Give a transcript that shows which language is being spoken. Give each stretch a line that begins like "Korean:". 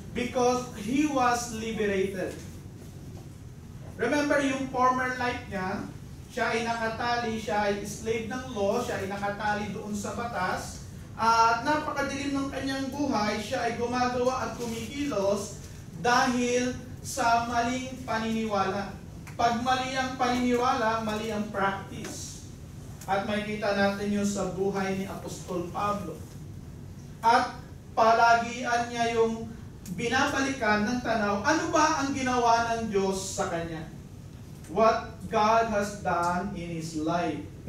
English: Because he was liberated.
Filipino: Remember yung former life niya, siya ay nakatali, siya ay slave ng law, siya ay nakatali doon sa batas, at napakadilim ng kanyang buhay, siya ay gumagawa at kumikilos dahil sa maling paniniwala. Pag mali ang paniniwala, mali ang practice. At makikita natin yun sa buhay ni Apostol Pablo. At palagian niya yung binabalikan ng tanaw, ano ba ang ginawa ng Diyos sa kanya?
English: What God has done in his life.